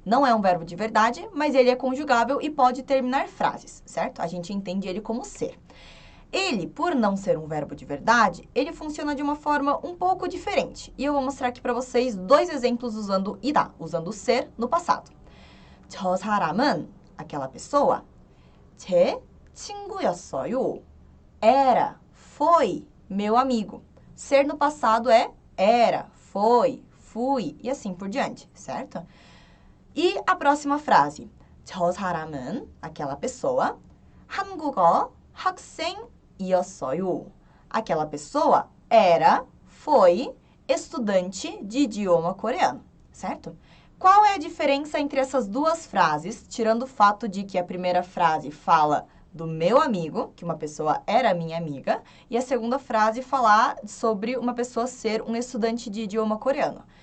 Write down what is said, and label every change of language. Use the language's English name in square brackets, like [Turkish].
[Portuguese] Não é um verbo de verdade, mas ele é conjugável e pode terminar frases, certo? A gente entende ele como ser. Ele, por não ser um verbo de verdade, ele funciona de uma forma um pouco diferente. E eu vou mostrar aqui para vocês dois exemplos usando ida, usando o ser no passado. [Korean] 저 사람은, [Portuguese] aquela pessoa, [Korean] 제 친구였어요. [Portuguese] Era, foi, meu amigo. Ser no passado é era, foi, fui e assim por diante, certo? E a próxima frase. [Korean] 저 사람은, [Portuguese] aquela pessoa, [Korean] 한국어 학생이었어요. [Portuguese] Aquela pessoa era, foi, estudante de idioma coreano, certo? Qual é a diferença entre essas duas frases, tirando o fato de que a primeira frase fala do meu amigo, que uma pessoa era minha amiga, e a segunda frase falar sobre uma pessoa ser um estudante de idioma coreano.